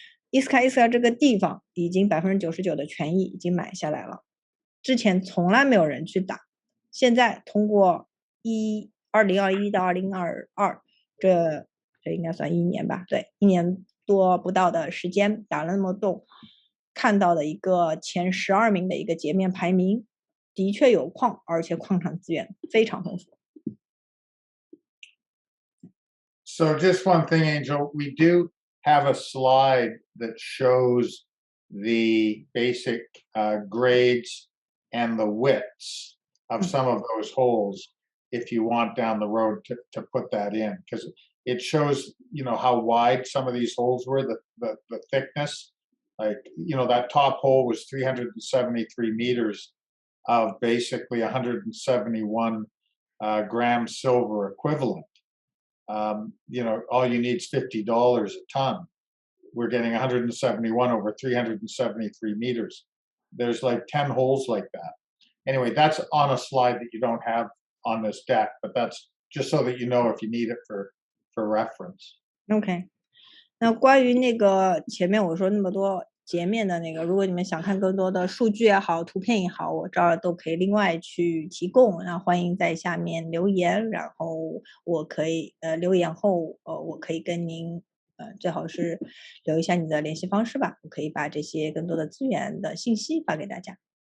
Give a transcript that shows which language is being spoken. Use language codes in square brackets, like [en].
[zh] 伊斯卡这个地方已经99%的权益已经买下来了，之前从来没有人去打，现在通过2021到2022这应该算1年吧，对，1年多不到的时间打了那么多，看到的一个前12名的一个截面排名，的确有矿，而且矿产资源非常丰富。 [en] So just one thing, Angel, we do have a slide that shows the basic grades and the widths of some of those holes if you want down the road to put that in, because it shows, how wide some of these holes were, the thickness. Like, that top hole was 373 meters of basically 171 gram silver equivalent. All you need is $50 a ton. We're getting 171 over 373 meters. There's like 10 holes like that. Anyway, that's on a slide that you don't have on this deck, but that's just so that you know if you need it for reference. [zh] OK， 那关于那个前面我说那么多截面的那个，如果你们想看更多的数据也好，图片也好，我这儿都可以另外去提供。那欢迎在下面留言，然后我可以留言后我可以跟您最好是留一下你的联系方式吧，我可以把这些更多的资源的信息发给大家。